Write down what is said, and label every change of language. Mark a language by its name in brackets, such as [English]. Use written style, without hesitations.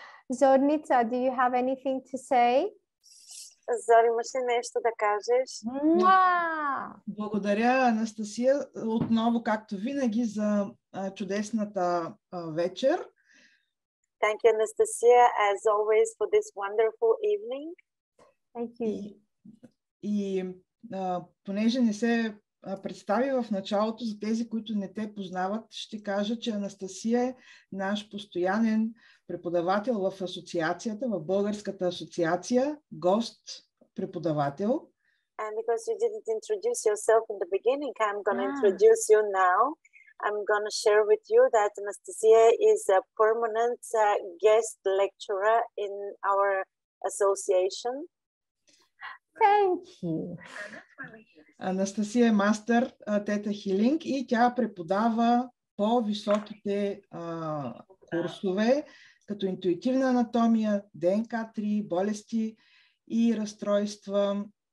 [English] Зорница, do you have anything to say? [Bulgarian] Зори, имаш ли нещо да кажеш? Благодаря, Анастасия, отново, както винаги, за чудесната вечер. [English] Thank you, Anastasia, as always, for this wonderful evening. Thank you. [Bulgarian] И понеже не се представи в началото, за тези, които не те познават, ще кажа, че Анастасия е наш постоянен преподавател в асоциацията, в Българската асоциация, гост-преподавател. [English] And because you didn't introduce yourself in the beginning, I'm going to introduce you now. I'm going to share with you that Anastasia is a permanent guest lecturer in our association. Thank you. [Bulgarian] Анастасия е мастър Тета Хийлинг и тя преподава по-високите курсове, като интуитивна анатомия, ДНК-3, болести и разстройства.